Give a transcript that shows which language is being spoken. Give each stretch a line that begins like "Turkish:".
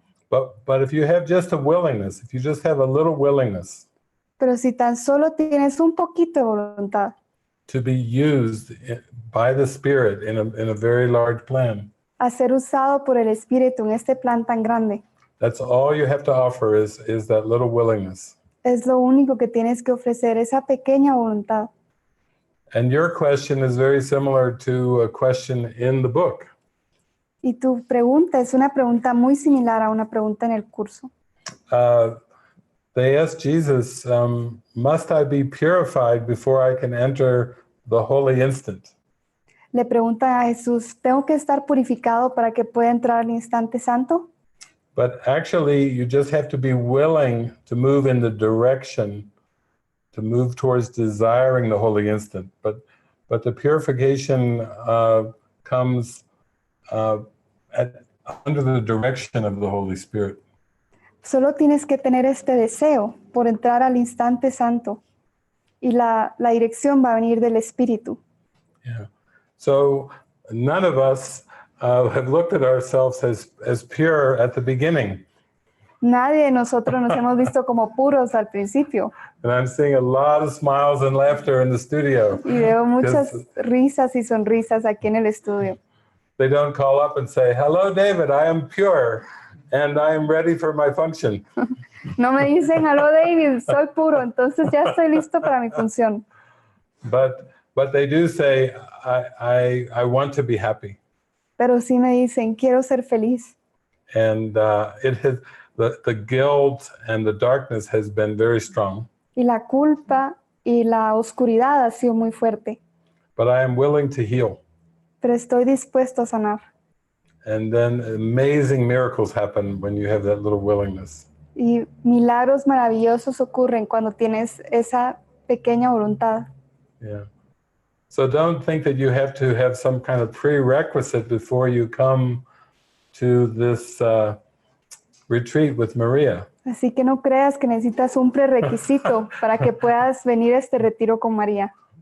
English: But if you have just a willingness, if you just have a little willingness,
Spanish: pero si tan solo tienes un poquito de voluntad,
English: to be used by the Spirit in a very large plan,
Spanish: a ser usado por el Espíritu en este plan tan grande,
English: that's all you have to offer is that little willingness.
Spanish: es lo único que tienes que ofrecer, esa pequeña voluntad.
English: And your question is very similar to a question in the book.
Spanish: Y tu pregunta es una pregunta muy similar a una pregunta en el curso.
English: They asked Jesus, must I be purified before I can enter the holy instant?
Spanish: Le pregunta a Jesús, ¿tengo que estar purificado para que pueda entrar al instante santo?
English: But actually, you just have to be willing to move in the direction, to move towards desiring the holy instant. But the purification comes under the direction of the Holy Spirit.
Spanish: Solo tienes que tener este deseo por entrar al instante santo y la dirección va a venir del Espíritu. Yeah.
English: So none of us have looked at ourselves as pure at the beginning.
Spanish: Nadie de nosotros nos hemos visto como puros al principio.
English: And I'm seeing a lot of smiles and laughter in the studio.
Spanish: Y veo muchas risas y sonrisas aquí en el estudio.
English: They don't call up and say, "Hello, David, I am pure and I am ready for my function."
Spanish: No me dicen, "Aló, David, soy puro, entonces ya estoy listo para mi función."
English: But they do say, I want to be happy.
Spanish: Pero sí me dicen, quiero ser feliz.
English: And it has the guilt and the darkness has been very strong.
Spanish: Y la culpa y la oscuridad ha sido muy fuerte.
English: But I am willing to heal.
Spanish: Pero estoy dispuesto a sanar.
English: And then amazing miracles happen when you have that little willingness.
Spanish: Y milagros maravillosos ocurren cuando tienes esa pequeña voluntad. Yeah.
English: So don't think that you have to have some kind of prerequisite before you come to this retreat with Maria.
Spanish: Así que no creas que necesitas un prerequisito para que puedas venir a este retiro con María.